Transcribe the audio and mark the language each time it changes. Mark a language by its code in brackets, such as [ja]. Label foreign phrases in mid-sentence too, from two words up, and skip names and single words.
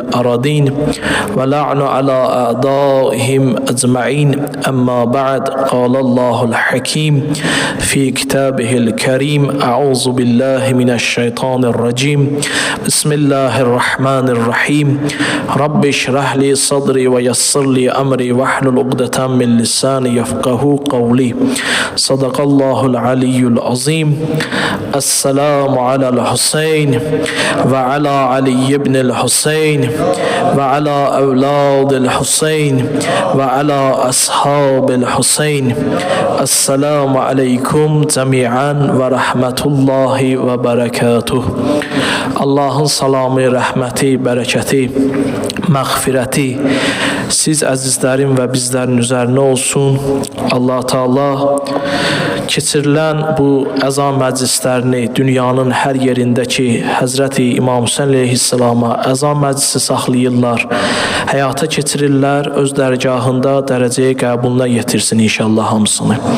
[ar] أرضين والعن على أعدائهم أجمعين أما بعد قال الله الحكيم في كتابه الكريم أعوذ بالله من الشيطان الرجيم بسم الله الرحمن الرحيم رب اشرح لي صدري ويسر لي أمري واحلل عقدة من لساني يفقهوا قولي صدق الله العلي العظيم السلام على الحسين وعلى علي بن الحسين وعلى أولاد الحسين وعلى أصحاب الحسين السلام عليكم جميعا ورحمة الله وبركاته. [az] Allah'ın salamı, rəhməti, bərəkəti, məğfirəti siz əzizlərin və bizlərin üzərinə olsun. Allah Teala keçirilən bu əza məclislərini dünyanın hər yerindəki Həzrəti İmam Hüseyin əleyhissalama əza məclisi saxlayırlar, həyata keçirirlər, öz dərgahında dərəcəyə qəbuluna yetirsin inşallah hamısını.